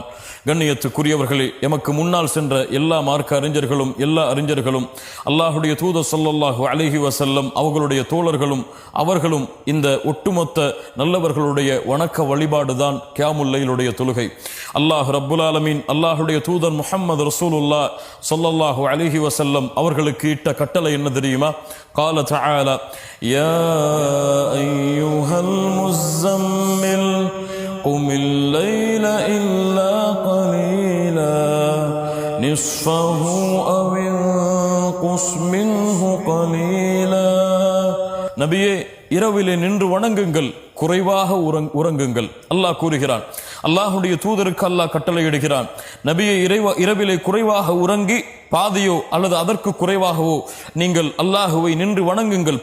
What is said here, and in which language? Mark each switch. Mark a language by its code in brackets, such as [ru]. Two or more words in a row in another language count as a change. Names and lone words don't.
[ta] கண்ணியத்துக்குரியவர்களே, எமக்கு முன்னால் சென்ற எல்லா மார்க்க அறிஞர்களும் எல்லா அறிஞர்களும் அல்லாஹுடைய தூதர் [ar] صلى الله عليه وسلم [ta] அவர்களுடைய தோழர்களும் அவர்களும் இந்த ஒட்டுமொத்த நல்லவர்களுடைய வணக்க வழிபாடு தான் கியாமுல் லைலுடைய தொழுகை. [ar] الله رب العالمين [ta] அல்லாஹுடைய தூதர் [ar] محمد رسول الله صلى الله عليه وسلم [ta] அவர்களுக்கு இட்ட கட்டளை என்ன தெரியுமா? [ar] قال تعالى, يا أيها المزمل قم الليل إلا قليلا نصفه أو انقص منه قليلا. [ta] நபியே, இரவிலே நின்று வணங்குங்கள், குறைவாக உறங்குங்கள். அல்லாஹ் கூறுகிறான். அல்லாஹுடைய தூதருக்கு அல்லாஹ் கட்டளையிடுகிறான், நபியை இரவிலே குறைவாக உறங்கி பாதியோ அல்லது அதற்கு குறைவாகவோ நீங்கள் அல்லாஹுவை நின்று வணங்குங்கள்.